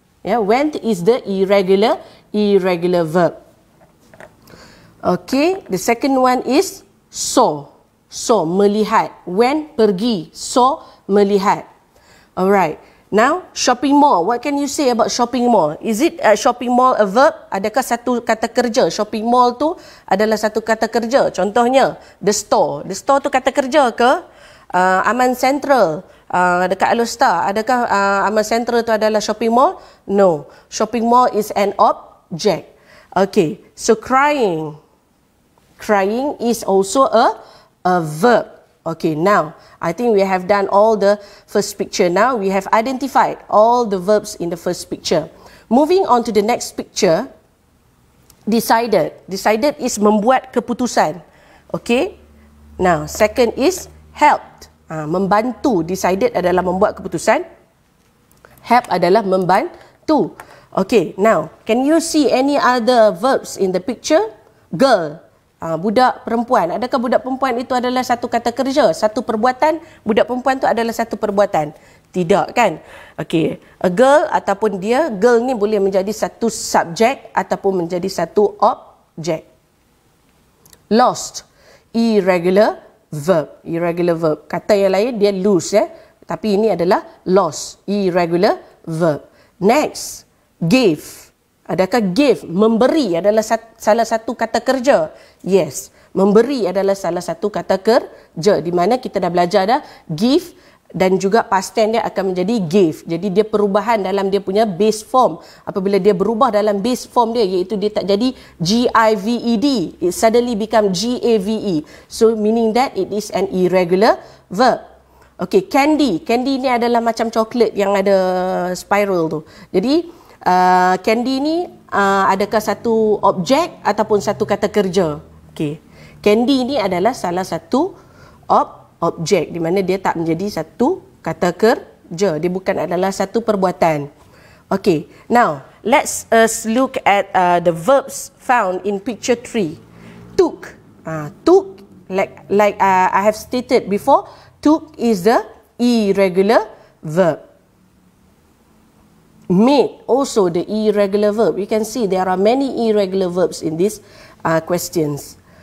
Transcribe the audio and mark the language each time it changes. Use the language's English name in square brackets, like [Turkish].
[English] Yeah, went is the irregular verb. Okay, the second one is saw. Saw, [Malay] melihat. [English] Went, [Malay] pergi. [English] Saw, melihat. Alright. Now, shopping mall. What can you say about shopping mall? Is it shopping mall a verb? [Malay] Adakah satu kata kerja? Shopping mall tu adalah satu kata kerja. Contohnya, the store. The store tu kata kerja ke? Aman Central. Dekat Alostar. Adakah Aman Central tu adalah shopping mall? No. [English] Shopping mall is an object. Okay. So, crying. Crying is also a verb. Okay, now, I think we have done all the first picture. Now, we have identified all the verbs in the first picture. Moving on to the next picture, decided. Decided is [Malay] membuat keputusan. [English] Okay, now, second is helped. [Malay] Membantu. Decided adalah membuat keputusan. Help adalah membantu. [English] Okay, now, can you see any other verbs in the picture? [Malay] Girl. Budak perempuan. Adakah budak perempuan itu adalah satu kata kerja, satu perbuatan? Budak perempuan itu adalah satu perbuatan? Tidak, kan? Okey, a girl ataupun dia, girl ni boleh menjadi satu subjek ataupun menjadi satu objek. [English] Lost, irregular verb. Irregular verb. [Malay] Kata yang lain dia lose, tapi ini adalah lost, irregular verb. Next, gave. Adakah give, memberi adalah salah satu kata kerja? Yes, memberi adalah salah satu kata kerja, di mana kita dah belajar dah give dan juga past tense dia akan menjadi gave. Jadi dia perubahan dalam dia punya base form. Apabila dia berubah dalam base form dia, iaitu dia tak jadi G-I-V-E-D, [English] it suddenly become G-A-V-E. So meaning that it is an irregular verb. Okay, candy. [Malay] Candy ni adalah macam coklat yang ada spiral tu. Jadi candy ni adakah satu objek ataupun satu kata kerja? Okay. Candy ni adalah salah satu objek, di mana dia tak menjadi satu kata kerja. Dia bukan adalah satu perbuatan. [English] Okay. Now, let's look at the verbs found in picture 3. Took. Took, like I have stated before, took is the irregular verb. Made, also the irregular verb. You can see there are many irregular verbs in these questions.